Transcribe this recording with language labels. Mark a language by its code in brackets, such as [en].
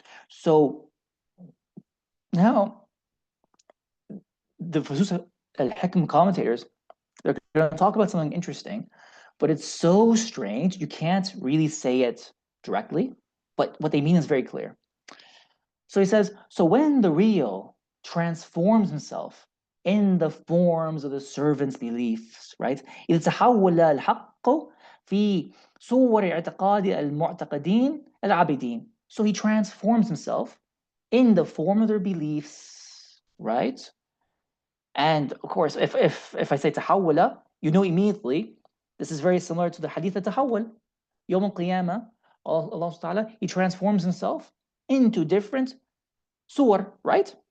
[en] So now the Fusus al-Hikm commentators, they're going to talk about something interesting, but it's so strange you can't really say it directly, but what they mean is very clear. So he says, so when the real transforms himself in the forms of the servant's beliefs, right? [ar] إذا تحول الحق في صور اعتقاد المعتقدين العابدين. [en] So he transforms himself in the form of their beliefs, right? And of course, if I say تحول, you know immediately, this is very similar to the hadith of تحول. [ar] يوم القيامة, [en] Allah subhanahu wa ta'ala, he transforms himself into different Sur, right?